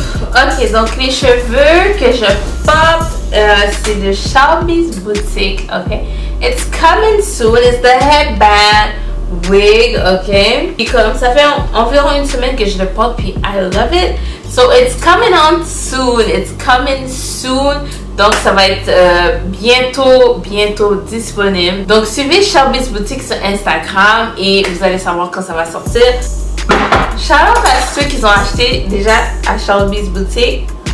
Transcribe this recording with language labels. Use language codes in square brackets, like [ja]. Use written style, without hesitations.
[fr] Ok, donc les cheveux que je porte, c'est de Shelby's Boutique, ok? [en] It's coming soon, it's the headband wig, ok? [fr] Et comme ça fait environ une semaine que je le porte, puis [en] I love it. So it's coming on soon, it's coming soon. [fr] Donc ça va être bientôt disponible. Donc suivez Shelby's Boutique sur Instagram et vous allez savoir quand ça va sortir. Shout out à ceux qui ont acheté déjà à Shelby's Boutique.